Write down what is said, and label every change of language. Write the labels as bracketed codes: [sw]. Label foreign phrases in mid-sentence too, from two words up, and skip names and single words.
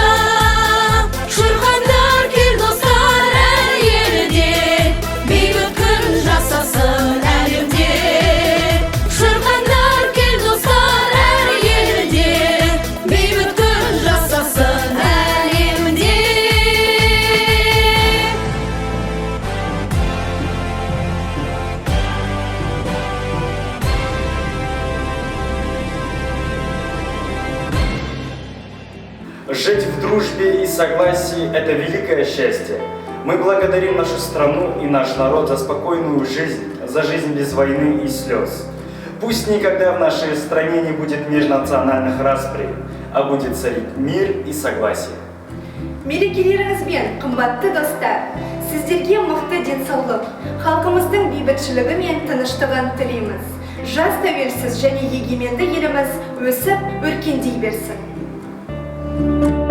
[kk] Шырқандар кел достар әр елде, бейбіт күн жасасын әлемде. Шырқандар кел достар әр елде, бейбіт күн жасасын әлемде. [ru] Жить в дружбе и согласии – это великое счастье. Мы благодарим нашу страну и наш народ за спокойную жизнь, за жизнь без войны и слез. Пусть никогда в нашей стране не будет межнациональных расприй, а будет царить мир и согласие. [kk] Мерекелеріңізбен, қымбатты достар, сіздерге мықты денсаулық, халқымыздың бейбітшілігі мен тыныштығын тілейміз. Жас тәуелсіз және егеменді еліміз өсіп, өркендей берсін.